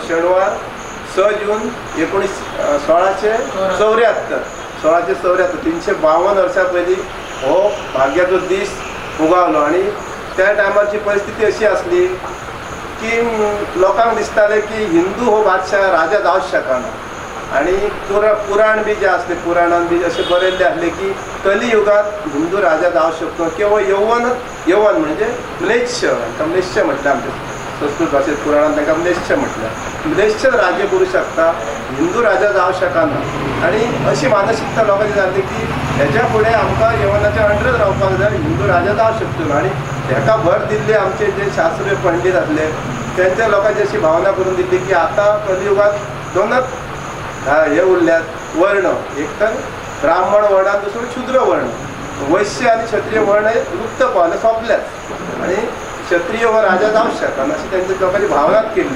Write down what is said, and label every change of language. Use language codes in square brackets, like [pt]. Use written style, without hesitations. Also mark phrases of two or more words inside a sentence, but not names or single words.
[kok] शेनवार 6 जून 1674 352 वर्सां पयलीं हो भाग्याचो दीस उगावलो. आणि त्या टायमारची परिस्थिती अशी आसली की लोकांक दिसतालें की हिंदू हो बादशाह राजा जावंच शकना. आणि पुराण बी जे असले पुराणान बी असे बरयल्ले आसले की कलियुगात हिंदू राजा जावं शकतो केवळ यवन म्हणजे म्लेच्छ म्हटलं आमच्या संस्कृत भाषेत पुराणात तांकां म्लेच्छ म्हटलं म्लेच्छ राज्य करू शकता हिंदू राजा जावं शकना. आणि अशी मानसिकता लोकांची जाली की ह्याच्या फुडें आमकां यवनाच्या अंडरांत रावपाक जाय हिंदू राजा जावं शकतो. आणि हेका भर दिल्ली आमचे जे शास्त्रीय पंडित आसले त्यांच्या लोकांची अशी भावना करून दिली की आता कलियुगात दोनच हे उरल्यात वर्ण एक तर ब्राह्मण वर्ण आणि दुसरं शूद्र वर्ण वैश्य आणि क्षत्रिय वर्ण हे लुप्त पावले सोंपल्यात आणि क्षत्रिय हो राजा जावंच शकना अशी त्यांच्या लोकांची भावना केली.